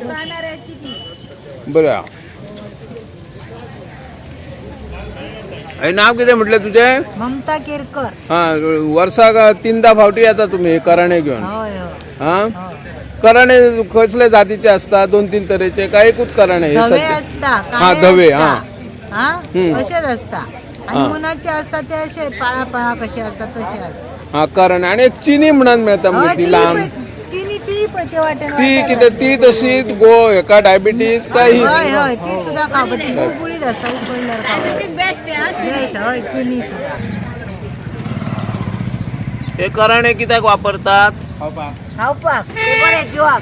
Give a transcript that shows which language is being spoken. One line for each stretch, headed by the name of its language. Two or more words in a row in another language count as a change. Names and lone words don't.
Konkani: बरं हे नाव कितें म्हटलें तुझें ममता केरकर हा वर्साक 3दा फावटी येता तुम्ही हे कराणे घेवन हय हय हा हय कराणे कसले जातीचे असता 2-3 तरेचे काय एकूच कराणे हे धवे सध्या? असता हा, काळे धवे, असता. हा. हा हम्म. अशेच असता हा. आणि मुनाचे असता ते असे पाळा कसे असतात तसे असतात हा कराणे आणि एक चिनी म्हणून मिळता हय, मग ती ती लांब पळय, चिनी ती पळय ते वाटेन ती वाटेन कितें ती तशीच गो हेका डायबिटीज काय ही? हय हय ती सुद्धा खावपाची गुळगुळीत असता उकडल्यार खावपाची बेस्ट हय चिनी सुद्धा हे कराणे कित्याक वापरतात खावपाक ते बरे जिवाक